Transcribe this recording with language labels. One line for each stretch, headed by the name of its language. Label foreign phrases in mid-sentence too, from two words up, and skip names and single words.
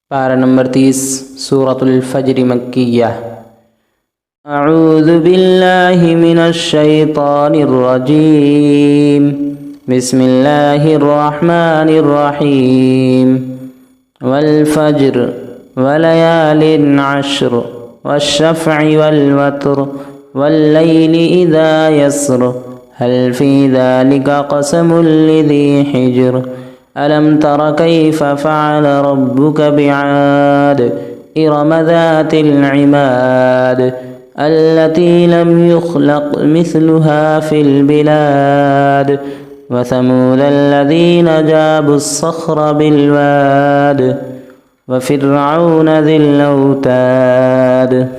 Urdu: پارہ نمبر
Arabic: 30 سورة الفجر مكية. أعوذ بالله من الشيطان الرجيم. بسم الله الرحمن الرحيم. والفجر وليال عشر والشفع والوتر والليل إذا يسر هل في ذلك قسم لذي حجر. ألم تر كيف فعل ربك بعاد إرم ذات العماد التي لم يخلق مثلها في البلاد وثمود الذين جابوا الصخر بالواد وفرعون ذي الأوتاد